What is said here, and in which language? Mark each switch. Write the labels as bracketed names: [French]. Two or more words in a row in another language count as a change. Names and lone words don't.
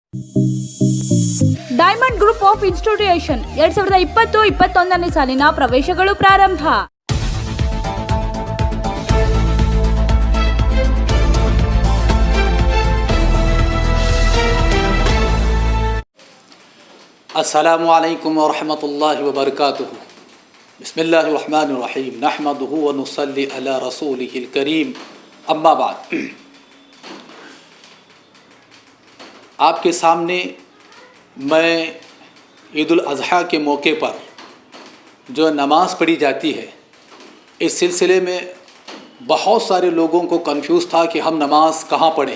[Kannada] ಡೈಮಂಡ್ ಗ್ರೂಪ್ ಆಫ್ ಇನ್ಸ್ಟಿಟ್ಯೂಷನ್ 2020-21ನೇ ಸಾಲಿನ ಪ್ರವೇಶಗಳು ಪ್ರಾರಂಭ. [Arabic] السلام عليكم ورحمة الله وبركاته. بسم الله الرحمن الرحيم۔ نحمده ونصلي على رسوله الكريم. أما بعد, [Urdu] آپ کے سامنے میں عید الاضحیٰ کے موقع پر جو نماز پڑھی جاتی ہے، اس سلسلے میں بہت سارے لوگوں کو کنفیوز تھا کہ ہم نماز کہاں پڑھیں.